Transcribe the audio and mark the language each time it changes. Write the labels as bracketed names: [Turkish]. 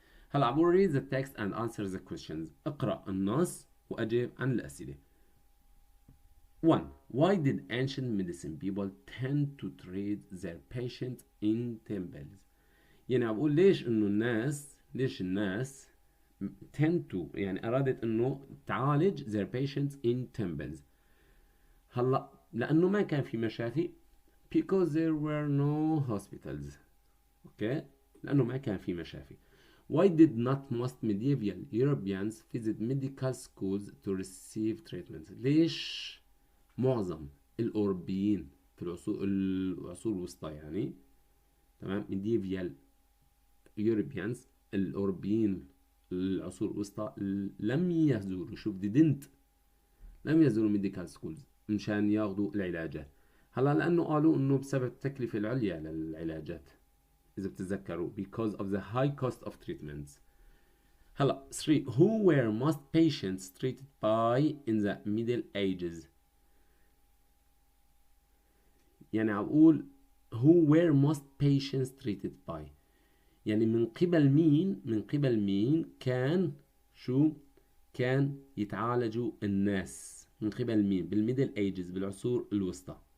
[Arabic] هلا عبور [English] read the text and answer the questions، [Arabic] اقرأ النص وأجب عن الأسئلة. 1. [English] Why did ancient medicine people tend to treat their patients in temples؟ [Arabic] يعني عم بقول ليش الناس [English] tend to، [Arabic] يعني أرادت إنه تعالج [English] their patients in temples. [Arabic] هلا لأنه ما كان في مشافي، [English] because there were no hospitals. [Arabic] أوكي. لأنه ما كان في مشافي. [English] Why did not most medieval Europeans visit medical schools to receive treatment؟ [Arabic] ليش معظم الأوروبيين في العصور الوسطى، يعني تمام، [English] medieval Europeans [Arabic] الأوروبيين العصور الوسطى لم يزوروا لم يزوروا [English] medical schools [Arabic] مشان ياخذوا العلاجات. هلا لأنه قالوا إنه بسبب التكلفة العليا للعلاجات، إذا بتتذكروا [English] because of the high cost of treatments. [Arabic] هلا [English] 3 who were most patients treated by in the middle ages. [Arabic] يعني عم اقول [English] who were most patients treated by، [Arabic] يعني من قبل مين كان شو كان يتعالجوا الناس، من قبل مين بالميدل ايجز بالعصور الوسطى.